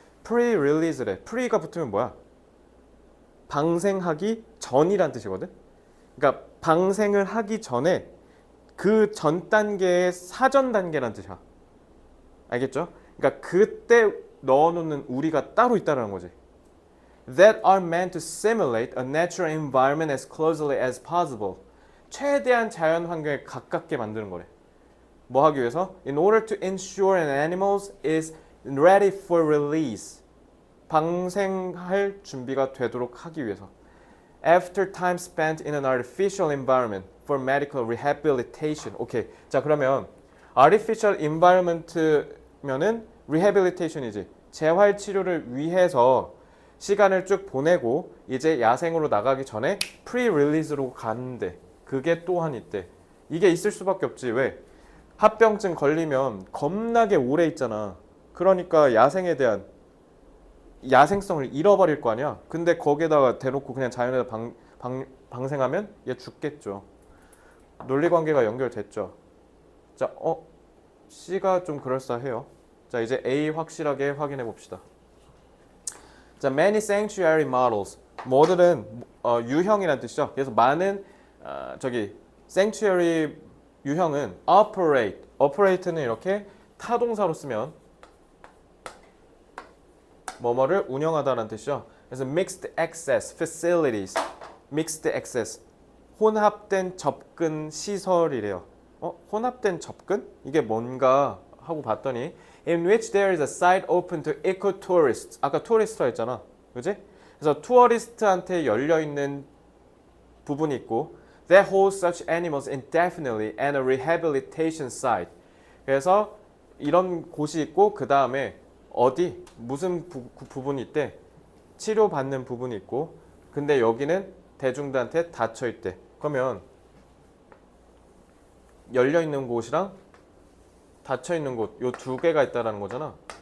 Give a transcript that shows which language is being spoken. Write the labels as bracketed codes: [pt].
[ko] pre-release래. pre가 붙으면 뭐야? 방생하기 전이란 뜻이거든. 그러니까 방생을 하기 전에 그 전 단계의 사전 단계란 뜻이야. 알겠죠? 그러니까 그때 넣어놓는 우리가 따로 있다는 거지. [en] That are meant to simulate a natural environment as closely as possible. [ko] 최대한 자연 환경에 가깝게 만드는 거래. 뭐 하기 위해서? [en] In order to ensure an animal is ready for release. [ko] 방생할 준비가 되도록 하기 위해서. [en] After time spent in an artificial environment for medical rehabilitation. [ko] 오케이. 자, 그러면 artificial environment면은 rehabilitation이지. 재활 치료를 위해서 시간을 쭉 보내고 이제 야생으로 나가기 전에 pre-release로 가는데 그게 또한 있대. 이게 있을 수밖에 없지. 왜? 합병증 걸리면 겁나게 오래 있잖아. 그러니까 야생에 대한 야생성을 잃어버릴 거 아니야. 근데 거기에다가 대놓고 그냥 자연에다 방생하면 얘 죽겠죠. 논리관계가 연결됐죠. 자, C가 좀 그럴싸해요. 자, 이제 A 확실하게 확인해 봅시다. 자, [en] many sanctuary models. [ko] 뭐들은 유형이라는 뜻이죠. 그래서 많은 sanctuary 유형은 operate는 이렇게 타동사로 쓰면 뭐뭐를 운영하다라는 뜻이죠. 그래서 [en] mixed access facilities, mixed access, [ko] 혼합된 접근 시설이래요. 혼합된 접근? 이게 뭔가 하고 봤더니 [en] in which there is a site open to eco-tourists. [ko] 아까 토리스트라 했잖아. 그지? 그래서 투어리스트한테 열려있는 부분이 있고 [en] that holds such animals indefinitely and a rehabilitation site. [ko] 그래서 이런 곳이 있고 그 다음에 어디 무슨 부분이 있대? 치료받는 부분이 있고 근데 여기는 대중들한테 닫혀 있대. 그러면 열려 있는 곳이랑 닫혀 있는 곳 요 두 개가 있다라는 거잖아.